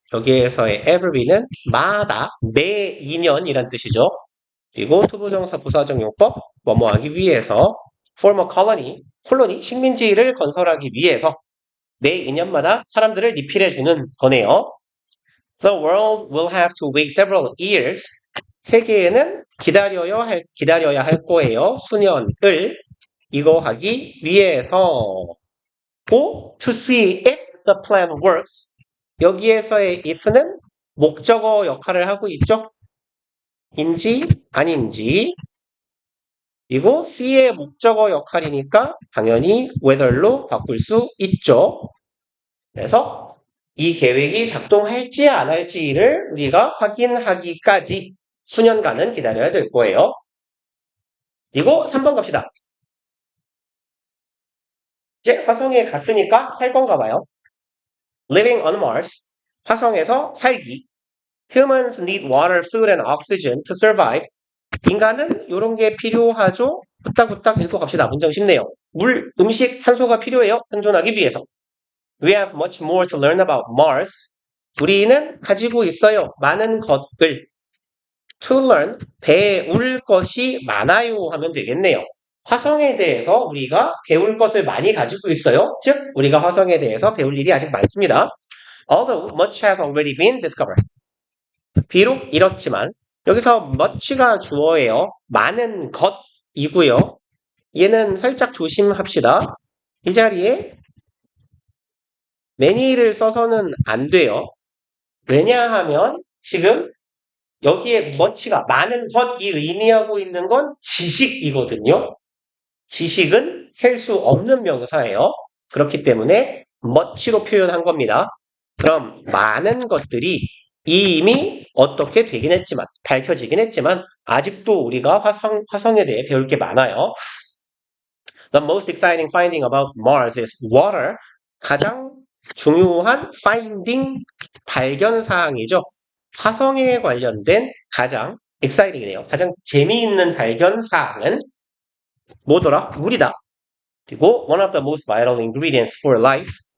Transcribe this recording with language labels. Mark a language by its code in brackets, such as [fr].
[ko] 여기에서의 every는 마다, 매 2년이란 뜻이죠. 그리고 투부정사 부사적 용법, 뭐뭐 하기 위해서 [en] form a colony, [ko] 콜로니, 식민지를 건설하기 위해서 매 2년마다 사람들을 리필해주는 거네요. [en] The world will have to wait several years. [ko] 세계에는 기다려야 할 거예요. 수년을 이거 하기 위해서. [en] to see if the plan works. [ko] 여기에서의 if는 목적어 역할을 하고 있죠. 인지 아닌지. 그리고 C의 목적어 역할이니까 당연히 whether로 바꿀 수 있죠. 그래서 이 계획이 작동할지 안 할지를 우리가 확인하기까지 수년간은 기다려야 될 거예요. 그리고 3번 갑시다. 이제 화성에 갔으니까 살 건가 봐요. [en] Living on Mars. [ko] 화성에서 살기. [en] Humans need water, food, and oxygen to survive. [ko] 인간은 이런 게 필요하죠? 후딱후딱 읽고 갑시다. 문장 쉽네요. 물, 음식, 산소가 필요해요. 생존하기 위해서. [en] We have much more to learn about Mars. [ko] 우리는 가지고 있어요. 많은 것을. To learn, 배울 것이 많아요 하면 되겠네요. 화성에 대해서 우리가 배울 것을 많이 가지고 있어요. 즉, 우리가 화성에 대해서 배울 일이 아직 많습니다. [en] Although much has already been discovered. [ko] 비록 이렇지만 여기서 much가 주어예요. 많은 것이고요. 얘는 살짝 조심합시다. 이 자리에 many를 써서는 안 돼요. 왜냐하면 지금 여기에 much가 많은 것이 의미하고 있는 건 지식이거든요. 지식은 셀 수 없는 명사예요. 그렇기 때문에 much로 표현한 겁니다. 그럼 많은 것들이 이미 어떻게 되긴 했지만, 밝혀지긴 했지만, 아직도 우리가 화성에 대해 배울 게 많아요. [en] The most exciting finding about Mars is water. [ko] 가장 중요한 finding, 발견 사항이죠. 화성에 관련된 가장 exciting이네요. 가장 재미있는 발견 사항은 뭐더라? 물이다. 그리고 [en] one of the most vital ingredients for life.